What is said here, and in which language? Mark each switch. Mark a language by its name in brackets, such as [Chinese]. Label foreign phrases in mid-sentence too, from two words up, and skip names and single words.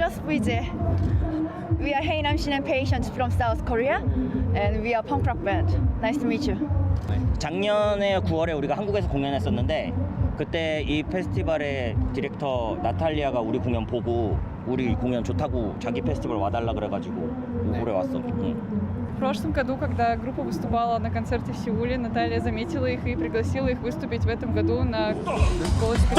[Russian] Здравствуйте. [English] We are Haenam Shin and Patience from South Korea, and we are punk rock band. Nice to meet you. [Korean] 작년에 9월에 우리가 한국에서 공연했었는데 그때 이 페스티벌의 디렉터 나탈리아가 우리 공연 보고 우리 공연 좋다고 자기 페스티벌 와달라 그래가지고 올해 왔어. [Russian] В прошлом году, когда группа выступала на концерте в Сеуле, Наталья заметила их и пригласила их выступить в этом году на «Голосе кочевников».